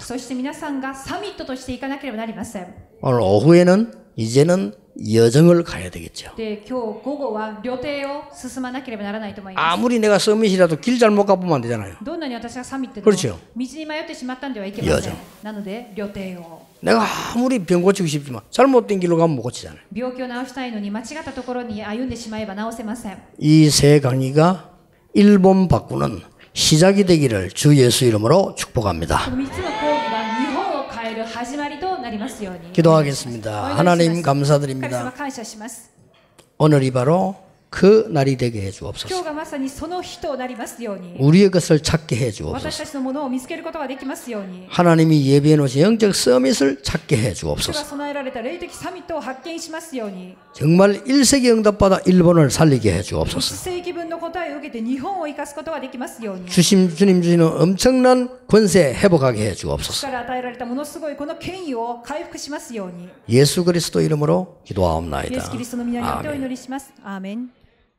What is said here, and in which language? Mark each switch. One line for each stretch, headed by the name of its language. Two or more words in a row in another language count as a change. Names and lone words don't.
Japanese: そして皆さんがサミットとしていかなければなりません。
Korean: 오늘 오후에는 이제는 여정을 가야 되겠죠.
Japanese: で、今日午後は旅程を進まなければならないと思います。
Korean: 아무리 내가 서밋이라도 길 잘못 가보면 안 되잖아요.
Japanese: どんなに私がサミットでも
Korean: 그렇죠
Japanese: 道に迷ってしまったんではいけません
Korean: 여정 。
Japanese: なので旅程を。
Korean: 내가 아무리 병 고치고 싶지만 잘못된 길로 가면 못 고치잖아요.
Japanese: 病気を治したいのに間違ったところに歩んでしまえば治せません。
Korean: 이 세 강의가 일본 바꾸는 시작이 되기를 주 예수 이름으로 축복합니다.
Japanese: この3つの講義が日本を変える始まりとなりますように。
Korean: 기도하겠습니다. 하나님
Japanese: 神様
Korean: 감사드립니다.
Japanese: 感謝します。
Korean: 오늘이 바로 그 날이 되게 해
Japanese: 今日
Korean: 주옵소서.
Japanese: がまさにその日となりますように。
Korean: 우리의 것을 찾게 해
Japanese: 私
Korean: 주옵소서.
Japanese: たちのものを見つけることができますように。
Korean: 하나님이 예비해 놓으신 영적 서밋을 찾게 해
Japanese: 主が
Korean: 주옵소서.
Japanese: 備えられた霊的サミットを発見しますように。
Korean: 정말 1세기 응답받아 일본을 살리게 해
Japanese: 1
Korean: 주옵소서.
Japanese: 世紀分の答えを受けて日本を生かすことができますように。
Korean: 주님 주시는 엄청난 권세 회복하게 해
Japanese: 主
Korean: 주옵소서.
Japanese: から与えられたものすごいこの権威を回復しますように。
Korean: 예수 그리스도 이름으로
Japanese: イエス・キ
Korean: 기도하옵나이다.
Japanese: リストの皆によってお
Korean: 아멘.
Japanese: 祈りします。アーメン。